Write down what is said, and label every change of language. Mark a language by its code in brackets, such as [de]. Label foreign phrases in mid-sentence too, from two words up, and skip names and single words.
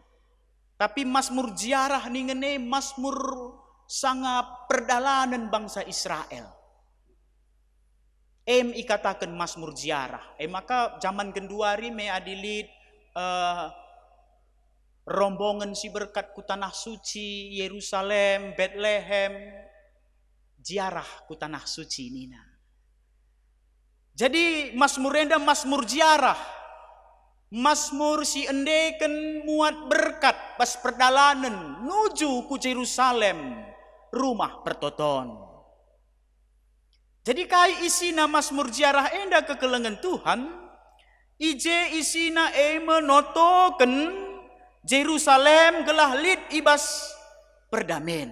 [btx] Tapi Mazmur ziarah ningene Mazmur sangat perdalanan bangsa Israel. Ikatakan Mazmur ziarah. Maka zaman kenduari me adilit rombongan si berkat ku tanah suci Yerusalem, Bethlehem, ziarah ku tanah suci nina. Jadi Mazmur enda Mazmur ziarah. Mazmur si endeken muat berkat pas perdalanan nuju ku Yerusalem, rumah pertoton. Jadi kai isina Mazmur ziarah enda kekelengan Tuhan, ije isina menotoken Yerusalem gelah lid ibas perdamen.